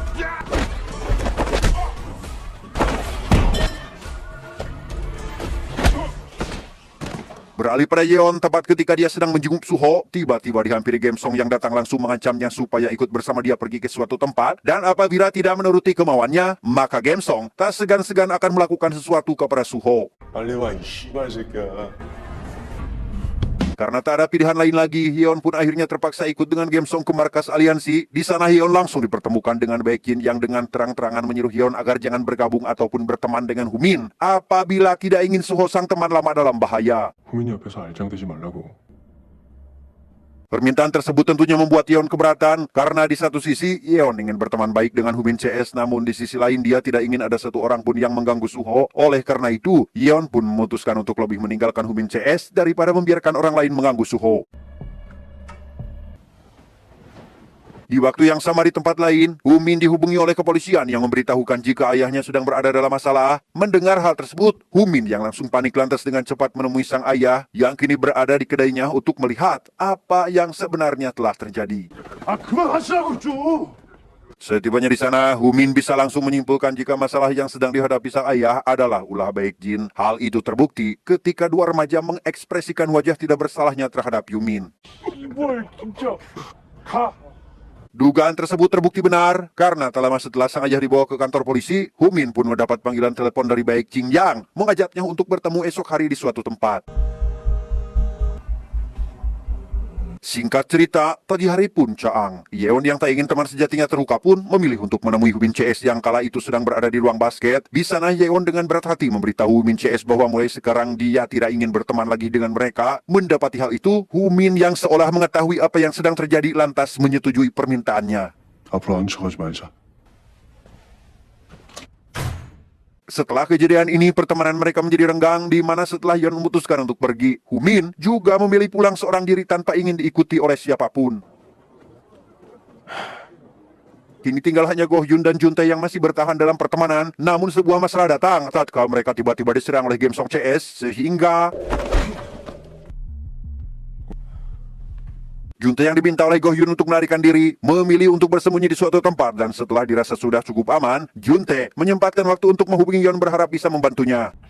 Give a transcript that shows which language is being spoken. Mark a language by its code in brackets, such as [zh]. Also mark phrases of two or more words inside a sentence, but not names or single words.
[id] Beralih pada Yeon, tepat ketika dia sedang menjenguk Suho, tiba-tiba dihampiri Game Song yang datang langsung mengancamnya supaya ikut bersama dia pergi ke suatu tempat, dan apabila tidak menuruti kemauannya, maka Game Song tak segan-segan akan melakukan sesuatu kepada Suho. [ko] 빨리 와, 이 씨발 새끼야. [id] Karena tak ada pilihan lain lagi, Yeon pun akhirnya terpaksa ikut dengan Game Song ke markas aliansi. Di sana Yeon langsung dipertemukan dengan Baek Jin yang dengan terang-terangan menyuruh Yeon agar jangan bergabung ataupun berteman dengan Humin apabila tidak ingin Suho sang teman lama dalam bahaya. [ko] 후민이 옆에서 알짱대지 말라고. [id] Permintaan tersebut tentunya membuat Yeon keberatan, karena di satu sisi Yeon ingin berteman baik dengan Humin CS, namun di sisi lain dia tidak ingin ada satu orang pun yang mengganggu Suho. Oleh karena itu, Yeon pun memutuskan untuk lebih meninggalkan Humin CS daripada membiarkan orang lain mengganggu Suho. Di waktu yang sama di tempat lain, Humin dihubungi oleh kepolisian yang memberitahukan jika ayahnya sedang berada dalam masalah. Mendengar hal tersebut, Humin yang langsung panik lantas dengan cepat menemui sang ayah yang kini berada di kedainya untuk melihat apa yang sebenarnya telah terjadi. [ko] 아, 그만하시라고 좀. [id] Setibanya di sana, Humin bisa langsung menyimpulkan jika masalah yang sedang dihadapi sang ayah adalah ulah Baek Jin. Hal itu terbukti ketika dua remaja mengekspresikan wajah tidak bersalahnya terhadap Yumin. [ko] 뭘 진짜. 가. [id] Dugaan tersebut terbukti benar, karena tak lama setelah sang ayah dibawa ke kantor polisi, Humin pun mendapat panggilan telepon dari Baek Jin yang mengajaknya untuk bertemu esok hari di suatu tempat. Singkat cerita, tadi hari pun caang. Yeon yang tak ingin teman sejatinya terluka pun memilih untuk menemui Humin CS yang kala itu sedang berada di ruang basket. Di sana Yeon dengan berat hati memberitahu Humin CS bahwa mulai sekarang dia tidak ingin berteman lagi dengan mereka. Mendapati hal itu, Humin yang seolah mengetahui apa yang sedang terjadi lantas menyetujui permintaannya. [ko] 앞으로 안 쳐가지 말자. [id] Setelah kejadian ini, pertemanan mereka menjadi renggang, di mana setelah Yeon memutuskan untuk pergi, Humin juga memilih pulang seorang diri tanpa ingin diikuti oleh siapapun. Kini tinggal hanya Go Hyun dan Juntae yang masih bertahan dalam pertemanan. Namun sebuah masalah datang tatkala mereka tiba-tiba diserang oleh Gamesong CS sehingga Juntae yang diminta oleh Go Hyun untuk melarikan diri memilih untuk bersembunyi di suatu tempat, dan setelah dirasa sudah cukup aman, Juntae menyempatkan waktu untuk menghubungi Yeon berharap bisa membantunya.